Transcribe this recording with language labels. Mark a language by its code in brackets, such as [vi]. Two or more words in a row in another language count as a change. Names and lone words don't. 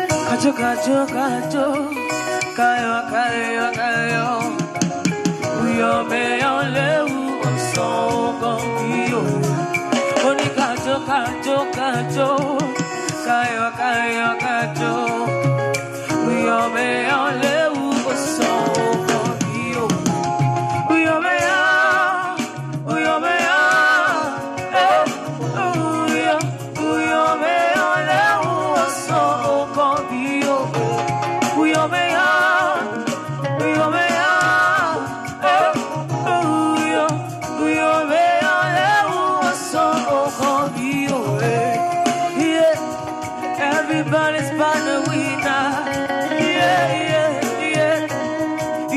[yo] Kajo, kajo, kajo. Kayo, kayo, kayo. Uyo me ole so gombiyo. Oni kajo, kajo, kajo. Kayo, kayo, kajo. Uyo me ole so gombiyo. Uyo me ya, uyo me ya. Uyo me ole so gombiyo. Uyo me ya. [en] Everybody's bound to win now. Yeah, yeah, yeah.